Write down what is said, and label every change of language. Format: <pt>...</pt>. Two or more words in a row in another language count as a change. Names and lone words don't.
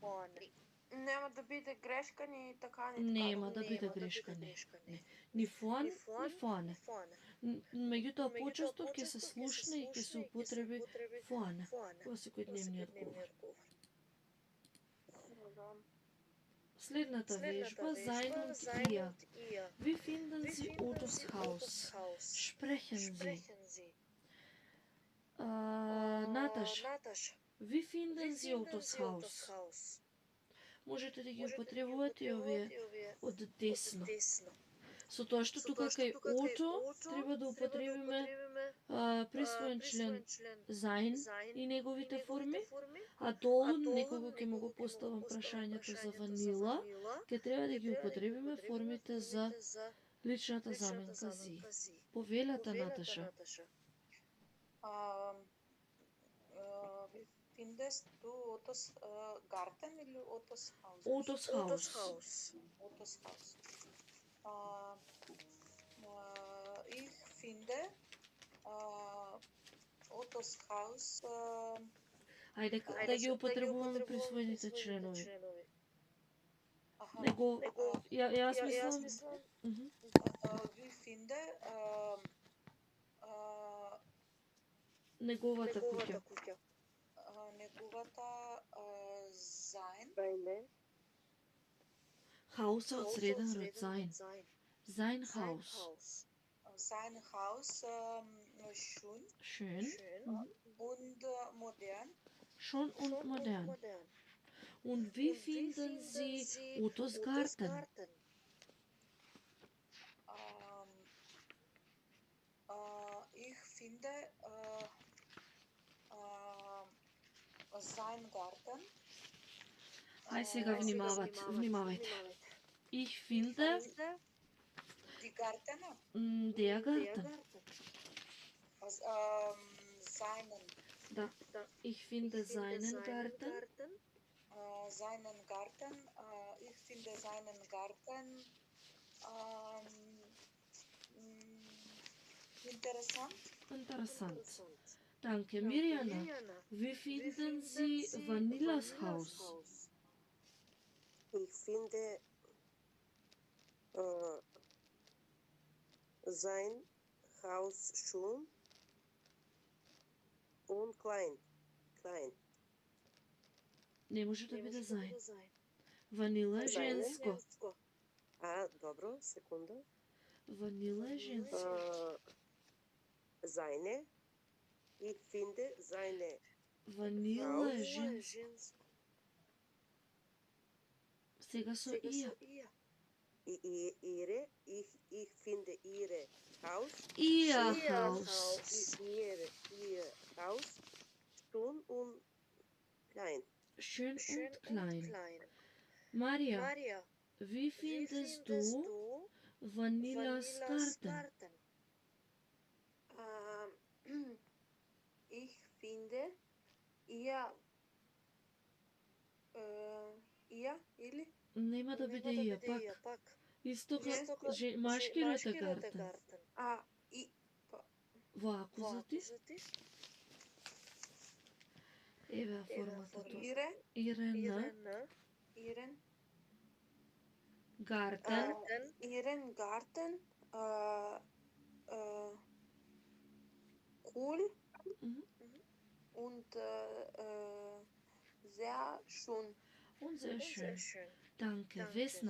<mk>Нема да биде грешка ни така ни Нема да биде грешка, не. Ни vorn, ни vorne. Меѓутоа, почесто ќе се слушне и ќе се употреби vorne во секојдневниот говор. Следната вежба,</mk> <de>sein und ihr. Wie finden Sie Ottos Haus? Sprechen Sie. Наташа, wie finden Sie Ottos Haus?</de> <mk>Можете да ги употребувате овие од десно. Со тоа што тука кај Ото треба да употребиме присвоен член sein и неговите форми, а долу некого ќе му го поставам прашањето за ванила, ќе треба да ги употребиме формите за личната заменка зи. Повелете, Наташа.</mk> <de>Findest du Ottos Garten или Ottos Haus? Ottos Haus. Ottos Haus. Ich finde Ottos Haus.</de> <mk>Ајде да ги употребуваме присвоените членови. Него, јас мислам...</mk> <de>Ви finde</de> <mk>неговата куќа. Неговата sein. Хауса од среден род</mk> <de>sein. Sein Haus. Sein Haus schön Schön. und modern. Schon und modern. Und wie finden Sie Ottos Garten? Ich finde sein Garten.</de> <mk>Ај сега внимавајте.</mk> <de>Ich finde Die Garten. der Garten. Seinen. Da. Ich finde seinen Garten. Seinen Garten. Ich finde seinen Garten Interessant. Danke, Mirjana. Wie finden Sie Vanillas Haus? Ich finde sein Haus schön und klein.</de> <mk>Не може да биде sein. Vanilla е женско. Добро, секунда. Vanilla е женско.</mk> <de>Seine. Ich finde seine</de> <mk>Vanilla е женско. Сега со ија.</mk> <de>Ihre. Ich finde ihre Haus. Ihr Haus. Ihr Haus. Schön und klein. Schön und klein. Maria, wie findest du Vanillas Garten? Ich finde ihr или</de> <mk>Нема да биде ија пак. Исто како машкината Garten. Во акузатив. Еве формата тоа.</mk> <de>Ирен Garten. Ihren Garten cool und sehr schön. Und sehr schön. Danke, Vesna.</de>